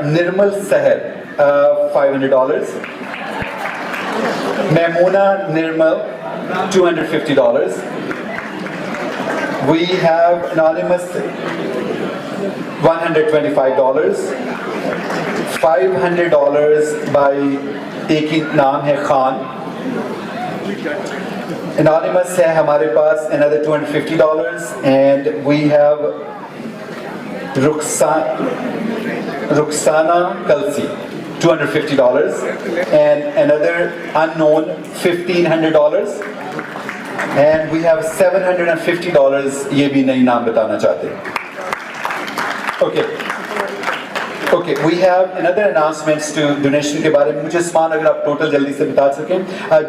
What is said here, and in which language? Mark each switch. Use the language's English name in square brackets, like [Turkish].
[Hindi] निर्मल सहर $500, मैमूना निर्मल $250। [English] We have anonymous $125, $500 by [Hindi] एक ही नाम है [English] Khan. Anonymous [Hindi] है हमारे पास [English] another $250, and we have Ruxana Kalsi $250, and another unknown $1,500, and we have $750, [Hindi] ये भी नहीं नाम बताना चाहते। [English] Okay, we have another announcements to [Hindi] donation के बारे में। मुझे उस्मान अगर आप टोटल जल्दी से बता सकें।